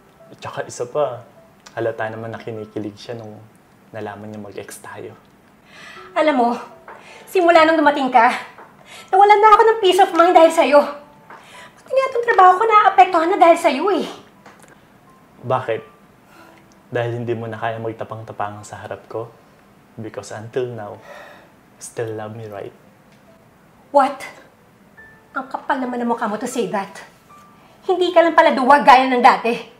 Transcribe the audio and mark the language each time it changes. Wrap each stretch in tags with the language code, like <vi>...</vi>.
<tl>At saka isa pa, halata naman na kinikilig siya nung nalaman niya mag-ex tayo. Alam mo, simula nung dumating ka, nawalan na ako ng</tl> <en>peace of mind</en> <tl>dahil sa'yo. Pati nga itong trabaho ko naapektuhan na dahil sa'yo eh. Bakit? Dahil hindi mo na kaya magtapang-tapangan sa harap ko?</tl> <en>Because until now, you still love me, right? What?</en> <tl>Ang kapal naman ng mukha mo</tl> <en>to say that.</en> <tl>Hindi ka lang pala duwag gaya ng dati.</tl>